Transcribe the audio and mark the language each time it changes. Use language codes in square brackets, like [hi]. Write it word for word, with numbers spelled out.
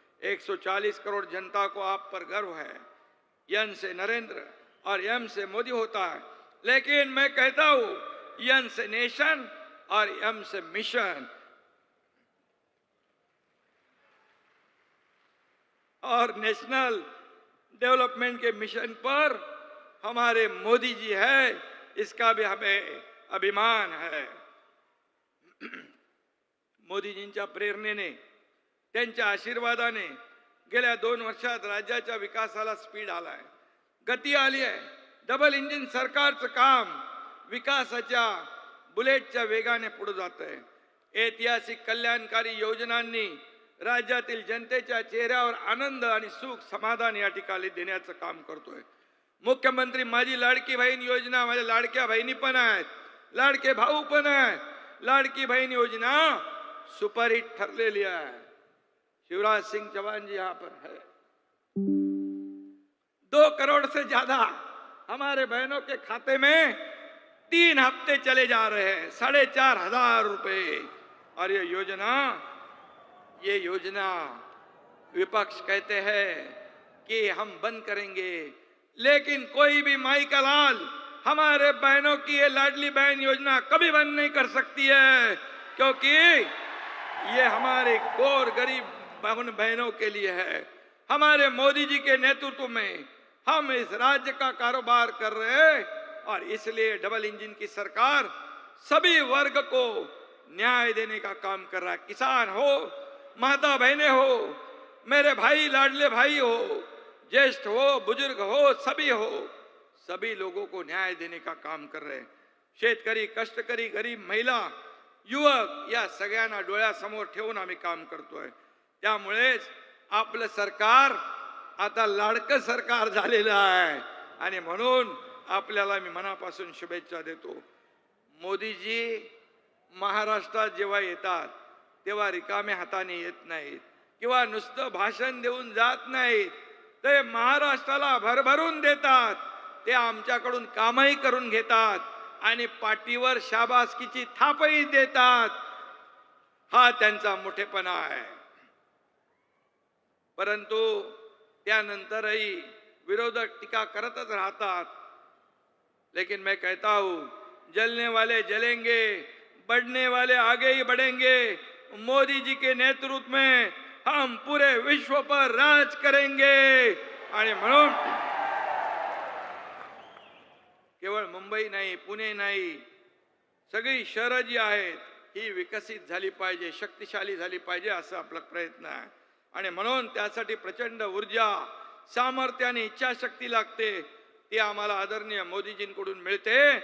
[hi] एक सौ चालीस करोड़ जनता को आप पर गर्व है. यन से नरेंद्र और एम से मोदी होता है, लेकिन मैं कहता हूँ यन से नेशन और एम से मिशन. और नेशनल डेवलपमेंट के मिशन पर हमारे मोदी जी है, इसका भी हमें अभिमान है. [mr] मोदीजींच्या प्रेरणेने, त्यांच्या आशीर्वादाने गेल्या दोन वर्षात राज्याच्या विकासाला स्पीड आला आहे, गती आली आहे. डबल इंजिन सरकारचं काम विकासाच्या बुलेटच्या वेगाने पुढे जात आहे. ऐतिहासिक कल्याणकारी योजनांनी राज्यातील जनतेच्या चेहऱ्यावर आनंद आणि सुख समाधान या ठिकाणी देण्याचं काम करतोय. मुख्यमंत्री माझी लाडकी बहीण योजना, माझ्या लाडक्या बहिणी पण आहेत, लाडके भाऊ पण आहेत. लाडकी बहीण योजना सुपरहिट ठरलेली आहे. [hi] शिवराज सिंह चौहान जी यहाँ पर है. दो करोड़ से ज्यादा हमारे बहनों के खाते में तीन हफ्ते चले जा रहे हैं, साढ़े चार हजार रुपये. और ये योजना ये योजना विपक्ष कहते हैं कि हम बंद करेंगे, लेकिन कोई भी माई का लाल हमारे बहनों की ये लाडली बहन योजना कभी बंद नहीं कर सकती है, क्योंकि ये हमारे कोर गरीब बहन बहनों के लिए है। हमारे मोदी जी के नेतृत्व में हम इस राज्य का कारोबार कर रहे हैं और इसलिए डबल इंजन की सरकार सभी वर्ग को न्याय देने का काम कर रहा है। किसान हो, माता बहने हो, मेरे भाई लाडले भाई हो, ज्येष्ठ हो, बुजुर्ग हो, सभी हो, सभी लोगों को न्याय देने का काम कर रहे हैं। [mr] शेतकरी, कष्टकरी, गरीब, महिला, युवक या सगळ्यांना डोळ्यासमोर ठेवून आम्ही काम करतोय। त्यामुळेच आपलं सरकार आता लाडकं सरकार झालेलं आहे आणि म्हणून आपल्याला मी मनापासून शुभेच्छा देतो। मोदीजी महाराष्ट्रात जेव्हा येतात तेव्हा रिकाम्या हाताने येत नाहीत किंवा नुसतं भाषण देऊन जात नाहीत, ते महाराष्ट्राला भरभरून देतात, ते आमच्याकडून कामही करून घेतात आणि पाठीवर शाबासकीची थापही देतात। हा त्यांचा मोठेपणा आहे। परंतु त्यानंतरही विरोधक टीका करतच राहतात, [hi] लेकिन मैं कहता हूं जलने वाले जलेंगे, बढ़ने वाले आगे ही बढ़ेंगे। मोदी जी के नेतृत्व में हम पूरे विश्व पर राज करेंगे। [mr] आणि म्हणून केवळ मुंबई नाही, पुणे नाही, सगळी शहरं जी आहेत ही विकसित झाली पाहिजे, शक्तिशाली झाली पाहिजे, असं आपला प्रयत्न आहे। आणि म्हणून त्यासाठी प्रचंड ऊर्जा, सामर्थ्य आणि इच्छाशक्ती लागते, ती आम्हाला आदरणीय मोदीजींकडून मिळते।